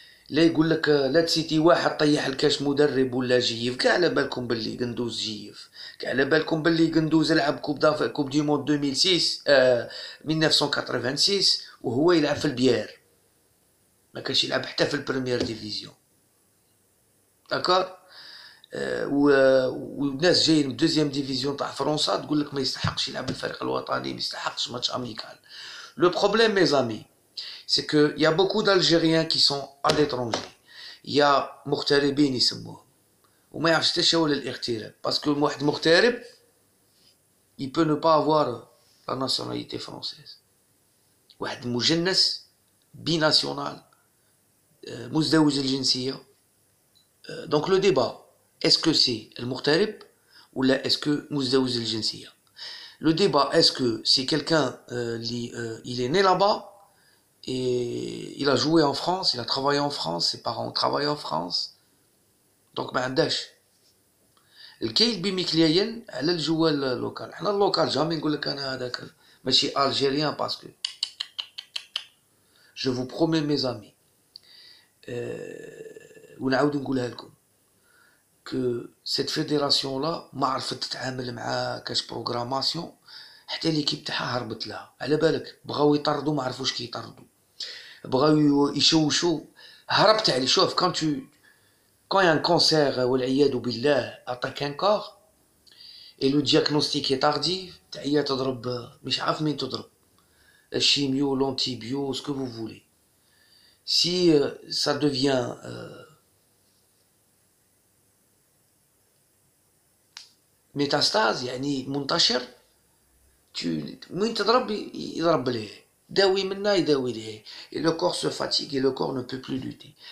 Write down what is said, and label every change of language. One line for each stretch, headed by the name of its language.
Arabic: لا يقول لك لا تسيتي واحد طيح الكاش مدرب ولا جيف، كاع على بالكم باللي قندوز جيف، كاع على بالكم باللي قندوز لعب كوب دي موند 2006 1986 وهو يلعب في البيار، ما كانش يلعب حتى في البريمير ديفيزيون. داكور. والناس جايين من دوزيام ديفيزيون تاع فرنسا تقول لك ما يستحقش يلعب الفريق الوطني، ما يستحقش ماتش اميكال. لو بروبليم مي زامي
French: c'est qu'il y a beaucoup d'Algériens qui sont à l'étranger. Il y a
Arabic: مغتربين يسموهم وما يعرفش حتى شنو هو الاغتراب باسكو واحد مغترب
French: il peut ne pas avoir la nationalité française.
Arabic: واحد مجنس
French: binational
Arabic: مزدوج الجنسية.
French: Donc le débat, est-ce que c'est
Arabic: المغترب
French: ou là est-ce que
Arabic: مزدوج الجنسية?
French: Le débat, est-ce que c'est quelqu'un, il est né là-bas et il a joué en France, il a travaillé en France, ses parents ont travaillé en France, donc
Arabic: ما عندهاش. الكاين بمكليين على الجو اللوكال. حنا اللوكال جامي نقول لك انا هذاك ماشي الجيريان باسكو جو فو برومي مي زامي ونعاود نقولها لكم كو سيت فيديراسيون لا ما عرفت تتعامل مع كاش بروغراماسيون حتى ليكيب تاعها هربت لها. على بالك بغاو يطردوا ما عرفوش كي يطردوا، بغاو يشوشوا هربت عليه. شوف
French: quand il y a un cancer
Arabic: والعياذ بالله عطاك ان كور
French: et le diagnostic est tardif
Arabic: تعيا تضرب مش عارف مين تضرب الشيميو
French: l'antibio ce que vous voulez. Si ça devient métastase
Arabic: يعني منتشر وين تضرب يضرب ليه داوي منا يداوي ليه
French: et le corps se fatigue et le corps ne peut plus lutter.